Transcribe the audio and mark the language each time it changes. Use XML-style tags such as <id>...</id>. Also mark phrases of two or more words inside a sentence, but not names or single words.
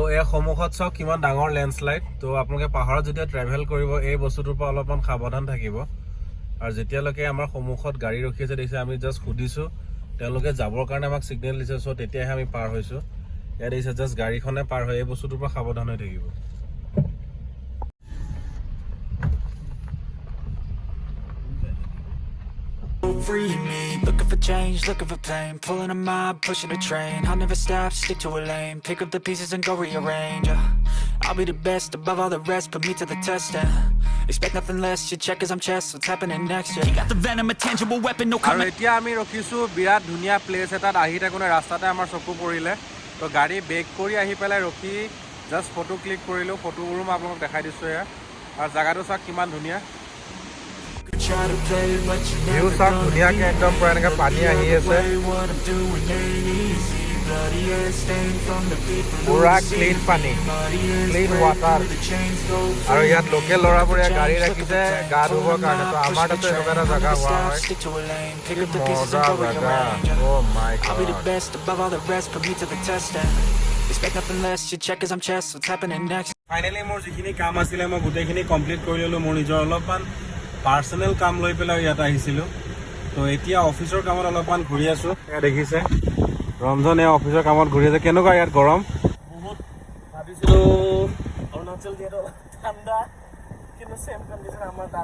<as>সন্মুখত চাওক কিমান ডাঙৰ লেণ্ডশ্লাইড তো আপোনালোকে পাহাৰত যেতিয়া ট্ৰেভেল কৰিব এই বস্তুটোৰ পৰা অলপমান সাৱধান থাকিব আৰু যেতিয়ালৈকে আমাৰ সন্মুখত গাড়ী ৰখি আছে দেখিছে আমি জাষ্ট সুধিছোঁ তেওঁলোকে যাবৰ কাৰণে আমাক ছিগনেল দিছে চ' তেতিয়াহে আমি পাৰ হৈছোঁ ইয়াত দেখিছে জাষ্ট গাড়ীখনে পাৰ হয় এই বস্তুটোৰ পৰা সাৱধান হৈ থাকিব</as> <en>Free me, looking for change, looking for pain. Pulling a mob, pushing a train. I'll never stop, stick to a lane. Pick up the pieces and go rearrange. I'll be the best above all the rest, put me to the test. Expect nothing less, you check as I'm chess. What's happening next? You got the venom, a tangible weapon, no</en> <as>আৰু এতিয়া আমি ৰখিছোঁ বিৰাট ধুনীয়া প্লেচ এটাত আহি থাকোঁতে ৰাস্তাতে আমাৰ চকু পৰিলে তো গাড়ী বেক কৰি আহি পেলাই ৰখি জাষ্ট</as> <en>photo click</en> <as>কৰিলোঁ ফটোবোৰো মই আপোনালোকক দেখাই দিছোঁ এয়া আৰু জেগাটো চাওক কিমান ধুনীয়া</as> <en>try to play, but you</en> <as>ভিউ</as> <en>never</en> <as>চাওক</as> <en>gonna</en> <as>ধুনীয়াকৈ একদম পূৰা এনেকৈ পানী আহি আছে</as> <en>be what I'm doing ain't easy. Bloody hands stained from the people who</en> <as>পুৰা</as> <en>deceive</en> <as>ক্লিন</as> <en>me.</en> <as>পানী</as> <en>Bloody hands</en> <as>ক্লিন</as> <en>break</en> <as>ৱাটাৰ</as> <en>through the chains, go</en> <as>আৰু</as> <en>free</en> <as>ইয়াত</as> <en>me.</en> <as>লোকেল ল'ৰাবোৰে</as> <en>Looking for</en> <as>গাড়ী</as> <en>change,</en> <as>ৰাখিছে</as> <en>looking for</en> <as>গা</as> <en>change.</en> <as>ধুবৰ কাৰণে তো আমাৰ তাতো</as> <en>Pushing</en> <as>এনেকুৱা</as> <en>the</en> <as>এটা</as> <en>train,</en> <as>জেগা</as> <en>never</en> <as>হোৱা</as> <en>stop,</en> <as>হয়</as> <en>stick to a lane. Pick</en> <as>কি</as> <en>up the pieces</en> <as>মজা</as> <en>and go</en> <as>জেগা</as> <en>rearrange. oh my I'll be the গড best above all the rest, put me to the test. Expect nothing less, you check as I'm chess. What's happening next?</en> <as>ফাইনেলি মোৰ যিখিনি কাম আছিলে মই গোটেইখিনি কমপ্লিট কৰি ল'লোঁ মোৰ নিজৰ অলপমান পাৰ্চনেল কাম লৈ পেলাই ইয়াত আহিছিলোঁ তো এতিয়া অফিচৰ কামত অলপমান ঘূৰি আছোঁ এয়া দেখিছে ৰঞ্জন এয়া অফিচৰ কামত ঘূৰি আছে কেনেকুৱা ইয়াত গৰম বহুত ভাবিছিলোঁ অৰুণাচল যিহেতু অলপ ঠাণ্ডা কিন্তু</as> <en>same condition</en> <as>আমাৰ তাত</as>